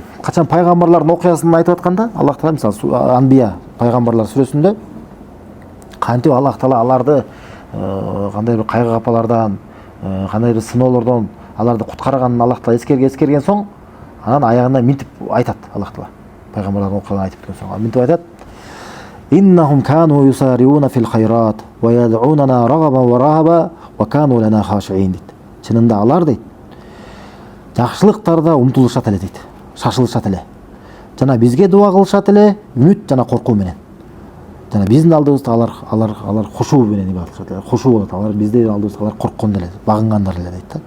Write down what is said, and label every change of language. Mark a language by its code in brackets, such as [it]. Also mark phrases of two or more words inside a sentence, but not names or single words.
[ky] Качан пайгамбарлардын окуясын айтып атканда, Аллах Таала мисалы Анбия пайгамбарлар сүрөсүндө кантип Аллах Таала аларды кандай бир кайгы капалардан, кандай бир сыноолордон аларды куткарганын Аллах Таала эскерген соң, анан аягында минтип айтат Аллах Таала. Пайгамбарлардын окуясын айтып кеткен соң, минтип айтат: [ar] "إنهم كانوا يسارعون في الخيرات ويدعوننا رغبا ورغبا وكانوا لنا خاشعين" дейт. [ky] Чынында алар дейт, жакшылыктарда умтулушат эле дейт, шашылышат эле. Жана бизге дуа кылышат эле, үмүт жана коркуу менен. Жана биздин алдыбызда алар хушуу менен ибадат кылышат эле, хушуу болот. Алар биздин алдыбызда алар корккон эле, багынгандар эле дейт да.